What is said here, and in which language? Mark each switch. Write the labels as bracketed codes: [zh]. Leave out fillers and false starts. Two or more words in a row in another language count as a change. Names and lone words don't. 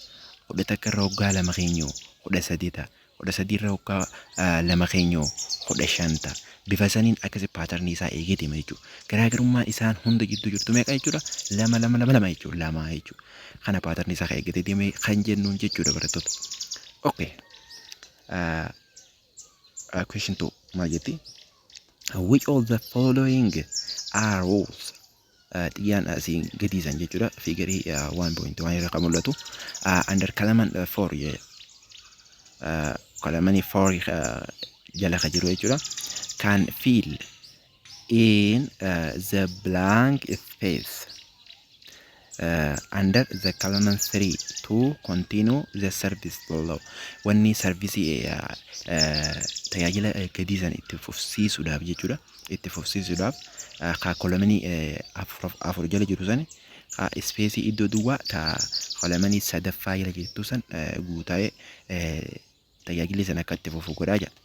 [om] 11 irra hoggaa lama keenyoo 13 ta'a. 13 irra hoggaa lama keenyoo 15 ta'a. Bifa saniin akkasi paatarnii isaa eegee deema jechuudha. Garaagarummaan isaan hunda gidduu jirtu meeqa jechuudha? 2 2 2 2 jechuudha. 2 jechuudha. Kana paatarnii isaa eeggatee deemee kan jennuun jechuudha barattoota. Okay. Question 2 maal jetti? [en] Which of the following are rules? [om] Xiyaan asiin gadiisan jechuudha. Figarii 1.1 irra kan mul'atu. Under kalaman 4 kalamani 4 jala ka jiru jechuudha. [en] Can fill in the blank space under the column 3 to continue the service below. [om] Wanni service tajaajila gadiisan itti fufsiisuudhaaf jechuudha. Itti fufsiisuudhaaf ka kolomanii afur jala jiru san ka space iddoo duwwaa ta kolomanii sadaffaa jala jirtu san guutaa'ee tajaajilli san akka itti fufu godhaa jira.